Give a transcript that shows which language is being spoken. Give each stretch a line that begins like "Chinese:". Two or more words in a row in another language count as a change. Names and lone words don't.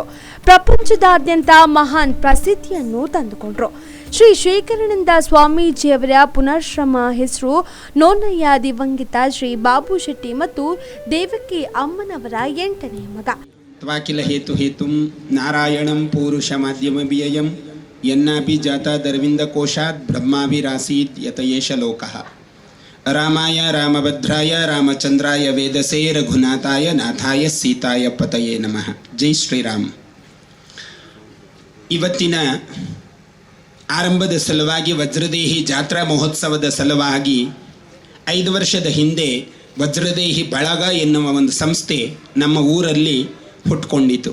Kannada: ಪ್ರಪಂಚದಾದ್ಯಂತ ಮಹಾನ್ ಪ್ರಸಿದ್ಧಿಯನ್ನು ತಂದುಕೊಂಡರು. ಶ್ರೀ ಶೇಖರಾನಂದ ಸ್ವಾಮೀಜಿಯವರ ಪುನರ್ಶ್ರಮ ಹೆಸರು ನೋನಯ್ಯ ದಿವಂಗಿತ ಶ್ರೀ ಬಾಬು ಶೆಟ್ಟಿ ಮತ್ತು ದೇವಕಿ ಅಮ್ಮನವರ 8ನೇ ಮಗ.
Sanskrit: ತ್ವಾಕಿಲ ಹೇತು ಹೇತುಂ ನಾರಾಯಣಂ ಪೂರುಷ ಮಾಧ್ಯಮ ವ್ಯಯಂ ಯನ್ನಾಪಿ ಜಾತ ದರ್ವಿಂದ ಕೋಶಾತ್ ಬ್ರಹ್ಮಾಭಿರಾಸೀತ್ ಯತಯೇಷ ಲೋಕಃ. ರಾಮಾಯ ರಾಮಭದ್ರಾಯ ರಾಮಚಂದ್ರಾಯ ವೇದಸೇ ರಘುನಾಥಾಯ ನಾಥಾಯ ಸೀತಾಯ ಪತಯೇ ನಮಃ.
Hindi: ಜೈ ಶ್ರೀರಾಮ್.
Kannada: ಇವತ್ತಿನ ಆರಂಭದ ಸಲುವಾಗಿ ವಜ್ರದೇಹಿ ಜಾತ್ರಾ ಮಹೋತ್ಸವದ ಸಲುವಾಗಿ 5 ವರ್ಷದ ಹಿಂದೆ ವಜ್ರದೇಹಿ ಬಳಗ ಎನ್ನುವ ಒಂದು ಸಂಸ್ಥೆ ನಮ್ಮ ಊರಲ್ಲಿ ಹುಟ್ಕೊಂಡಿತು.